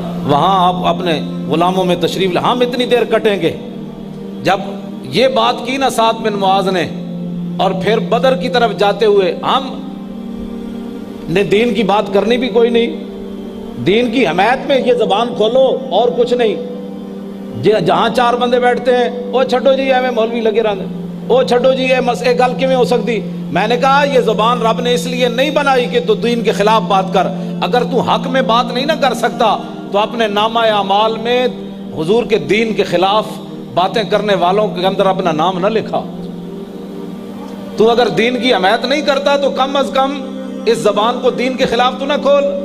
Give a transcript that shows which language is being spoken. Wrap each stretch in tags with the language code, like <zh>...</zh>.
<ur>وہاں آپ اپنے غلاموں میں تشریف لے. ہم اتنی دیر کٹیں گے. جب یہ بات کی نا سعد بن معاذ نے, اور پھر بدر کی طرف جاتے ہوئے ہم نے دین کی بات کرنی بھی کوئی نہیں, دین کی حمایت میں یہ زبان کھولو اور کچھ نہیں. جہاں چار بندے بیٹھتے ہیں,</ur> <pa>او چھٹو جی ایویں مولوی لگے رہتے, او چھٹو جی اے مسئلے گل کیویں ہو سکتی.</pa> <ur>میں نے کہا یہ زبان رب نے اس لیے نہیں بنائی کہ تو دین کے خلاف بات کر. اگر تو حق میں بات نہیں نہ کر سکتا تو اپنے نامہ اعمال میں حضور کے دین کے خلاف باتیں کرنے والوں کے اندر اپنا نام نہ لکھا. تو اگر دین کی حمایت نہیں کرتا تو کم از کم اس زبان کو دین کے خلاف تو نہ کھول.</ur>